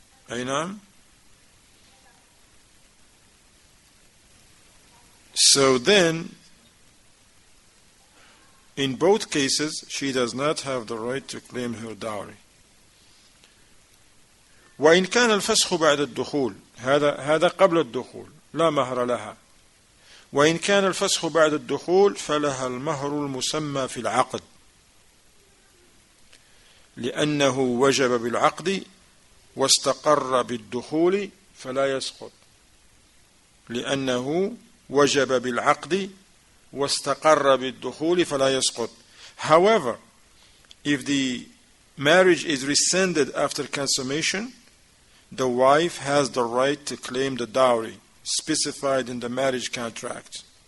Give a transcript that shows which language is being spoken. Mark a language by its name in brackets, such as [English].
[English] Ainam? So then, in both cases, she does not have the right to claim her dowry. [Arabic] وإن كان الفسخ بعد الدخول، هذا قبل الدخول، لا مهر لها. وإن كان الفسخ بعد الدخول فلها المهر المسمى في العقد، لأنه وجب بالعقد واستقر بالدخول فلا يسقط. لأنه وجب بالعقد واستقر بالدخول فلا يسقط. [English] However, if the marriage is rescinded after consummation, the wife has the right to claim the dowry specified in the marriage contract.